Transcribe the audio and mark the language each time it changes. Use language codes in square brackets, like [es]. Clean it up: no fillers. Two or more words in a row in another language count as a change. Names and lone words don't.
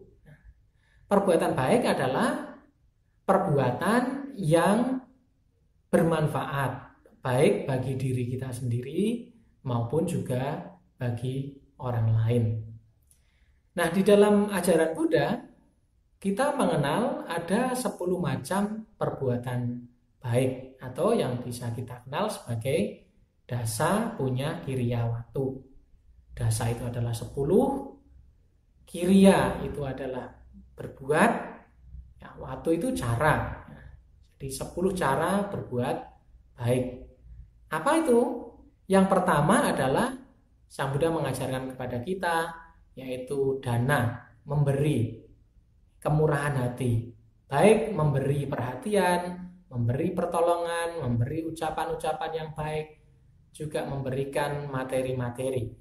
[id] Perbuatan baik adalah perbuatan yang bermanfaat, baik bagi diri kita sendiri maupun juga bagi orang lain. Nah, di dalam ajaran Buddha, kita mengenal ada 10 macam perbuatan baik, atau yang bisa kita kenal sebagai [pi] dasa punya kiriya watu. [id] Dasa itu adalah 10, kiriya itu adalah berbuat, ya, watu itu cara. Jadi 10 cara berbuat baik. Apa itu? Yang pertama adalah Sang Buddha mengajarkan kepada kita, yaitu dana, memberi, kemurahan hati, baik memberi perhatian, memberi pertolongan, memberi ucapan-ucapan yang baik, juga memberikan materi-materi.